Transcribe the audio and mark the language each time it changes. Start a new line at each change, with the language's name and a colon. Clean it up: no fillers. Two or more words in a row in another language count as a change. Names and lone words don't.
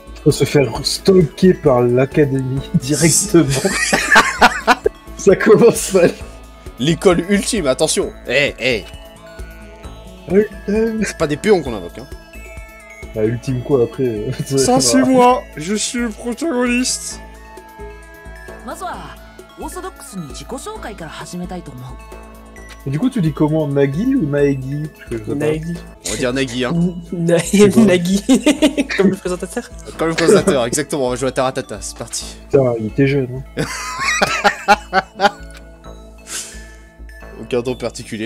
French: Faut se faire stalker par l'Académie directement. Ça commence mal. L'école ultime, attention. C'est pas des péons qu'on invoque, hein. Bah, ultime quoi après Ça c'est moi, je suis le protagoniste.
Japanese: まずはオーソドックスに自己紹介から始めたいと思う。
French: Et du coup, tu dis comment, Nagi ou Naegi? Parce que je sais pas. Nagui. On va dire Nagui, hein. Nagui. Comme le présentateur. Comme le présentateur, exactement, on va jouer à Taratata, c'est parti. Putain, il était jeune. Hein. Aucun don particulier.